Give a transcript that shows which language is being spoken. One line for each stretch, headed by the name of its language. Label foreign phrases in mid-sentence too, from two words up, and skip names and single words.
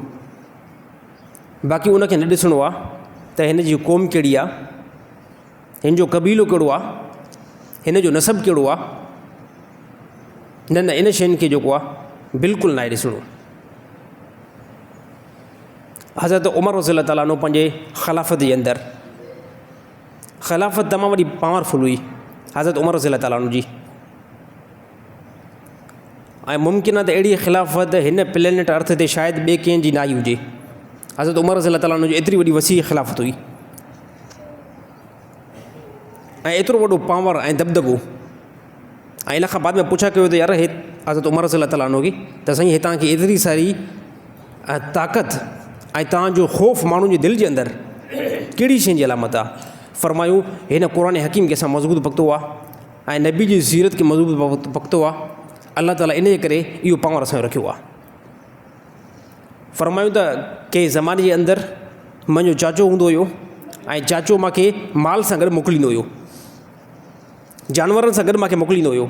Sindhi: बाक़ी उनखे न ॾिसणो आहे त हिन जी क़ौम कहिड़ी आहे, हिन जो क़बीलो कहिड़ो आहे, हिन जो नसब कहिड़ो आहे। न न, इन शयुनि खे जेको आहे बिल्कुलु न आहे ॾिसणो। हज़रत उमर
Arabic: رضي الله تعالى عنه
Sindhi: पंहिंजे ख़िलाफ़त जे अंदरि, ख़िलाफ़त तमामु वॾी पावरफुल हुई हज़रत उमर रज़ियल्लाहु ताला अन्हु जी, ऐं मुमकिन आहे त अहिड़ी ख़िलाफ़त हिन
English: planet earth
Sindhi: ते शायदि ॿिए कंहिं जी न आई हुजे। हज़रत उमर
Arabic: رضي الله تعالى عنه
Sindhi: जी एतिरी वॾी वसी ख़िलाफ़त हुई, ऐं एतिरो वॾो पावर ऐं दबदबो। ऐं इन खां बाद में पुछा कयो त यार हे हज़रत उमर
Arabic: رضي الله تعالى عنه
Sindhi: खे त साईं हे तव्हांखे एतिरी सारी ताक़त ऐं तव्हांजो ख़ौफ़ माण्हुनि जे दिलि जे अंदरि कहिड़ी शइ जी अलामत आहे? फरमायूं हिन क़ुरान हकीम खे असां मज़बूत पकतो आहे ऐं नबी जी सीरत खे मज़बूत पकतो आहे। अल्लाह ताला इन जे करे इहो पावर असांजो रखियो आहे। फरमायूं त कंहिं ज़माने जे अंदरि मुंहिंजो चाचो हूंदो हुयो ऐं चाचो मूंखे माल सां गॾु मोकिलींदो हुयो, जानवरनि सां गॾु मूंखे मोकिलींदो हुयो।